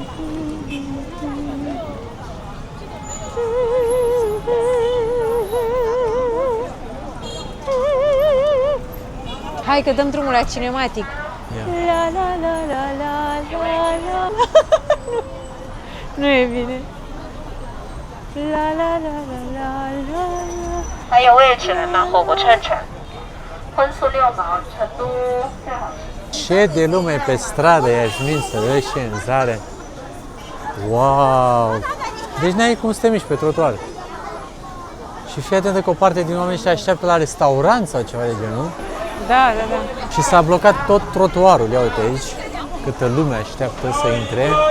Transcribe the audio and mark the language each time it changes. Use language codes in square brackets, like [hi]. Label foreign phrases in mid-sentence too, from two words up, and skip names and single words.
[ro] Hai că dăm drumul la cinematic. Ia. La la la la la la la. Nu e bine. La la la la la la la. [zh] 还有位置了吗？火锅串串，荤素6毛，成都最好吃。 [ro] Ce de lume pe stradă, Iasmin, să vezi ce în zare. Wow! Deci n-ai cum să te miști pe trotuar. Și fii atentă că o parte din oameni ăștia așteaptă la restaurant sau ceva de genul. Da, da, da. Și s-a blocat tot trotuarul. Ia uite aici, câtă lume așteaptă să intre.